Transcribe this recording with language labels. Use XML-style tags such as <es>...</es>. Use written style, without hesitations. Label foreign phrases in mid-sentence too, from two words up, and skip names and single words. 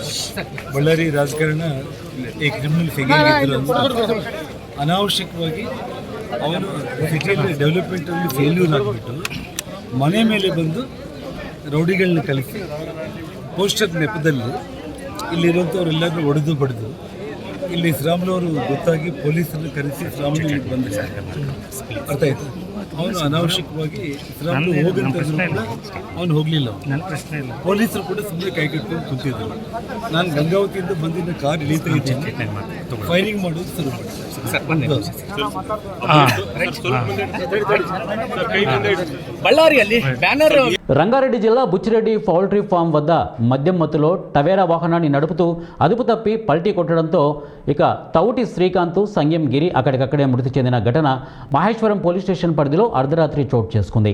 <kn>ಬಳ್ಳಾರಿ ರಾಜಕಾರಣ ಈ</kn> <en>criminal figure</en> <kn>ಅನಾವಶ್ಯಕವಾಗಿ ಅವನು ಸಿಟಿಯಲ್ಲಿ ಡೆವಲಪ್ಮೆಂಟಲ್ಲಿ ಫೇಲ್ಯೂರ್ ಆಗಿಬಿಟ್ಟು ಮನೆ ಮೇಲೆ ಬಂದು ರೌಡಿಗಳನ್ನ ಕಲಿಸಿ ಪೋಸ್ಟರ್ ನೆಪದಲ್ಲಿ ಇಲ್ಲಿರುವಂಥವ್ರೆಲ್ಲರೂ ಹೊಡೆದು ಬಡಿದು ಇಲ್ಲಿ ಶ್ರೀರಾಮುಲವರು ಗೊತ್ತಾಗಿ ಪೊಲೀಸರನ್ನು ಕರೆಸಿ ಶ್ರೀರಾಮುಲು ಇಲ್ಲಿ ಬಂದಿದ್ದಾರೆ. ಅರ್ಥ ಆಯ್ತು. ಅವನು ಅನಾವಶ್ಯಕವಾಗಿ ಶ್ರೀರಾಮುಲು ಹೋಗಂತಂದ್ರು ಕೂಡ ಅವನು ಹೋಗಲಿಲ್ಲ. ನನ್ನ ಪ್ರಶ್ನೆ ಇಲ್ಲ. ಪೊಲೀಸರು ಕೂಡ ಸುಮ್ಮನೆ ಕೈ ಕಟ್ಕೊಂಡು ಕುಂತಿದ್ರು. ನಾನು ಗಂಗಾವತಿಯಿಂದ ಬಂದಿದ್ದ ಕಾರ್ ಇಳಿತಾ ಇದ್ದೀನಿ, ಫೈರಿಂಗ್ ಮಾಡೋದು ಶುರು ಮಾಡಿದೆ.</kn> <te>బళ్ళారి బ్యానర్ రంగారెడ్డి జిల్లా బుచ్చిరెడ్డి</te> <en>poultry farm</en> <te>వద్ద మద్యం మత్తులో టవేరా వాహనాన్ని నడుపుతూ అదుపు తప్పి పల్టీ కొట్టడంతో ఇక తౌటి శ్రీకాంత్ సంయం గిరి అక్కడికక్కడే మృతి చెందిన ఘటన మహేశ్వరం</te> <en>police station</en> <te>పరిధిలో అర్ధరాత్రి చోటు చేసుకుంది.</te>